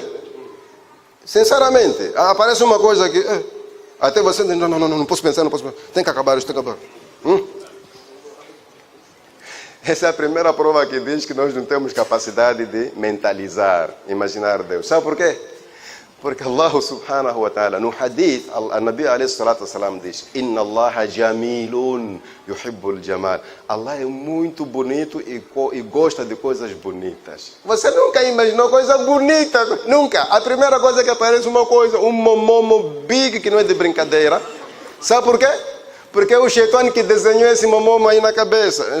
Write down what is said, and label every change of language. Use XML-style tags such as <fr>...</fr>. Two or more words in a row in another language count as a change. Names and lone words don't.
<pt>Sinceramente, aparece uma coisa que... até você diz, não posso pensar, não posso pensar. Tem que acabar isso, tem que acabar. Essa é a primeira prova que diz que nós não temos capacidade de mentalizar, imaginar Deus. Sabe por quê? Porque Allah</pt> <ar>سبحانه وتعالى,</ar> <pt>no hadith, a Nabi</pt> <ar>عليه الصلاة والسلام</ar> <pt>diz:</pt> <ar>إن الله جميل يحب الجمال.</ar> <pt>Allah é muito bonito e gosta de coisas bonitas. Você nunca imaginou coisa bonita? Nunca. A primeira coisa que aparece uma coisa, um momomo big que não é de brincadeira. Sabe por quê? Porque é o Shaitão que desenhou esse momomo aí na cabeça.</pt>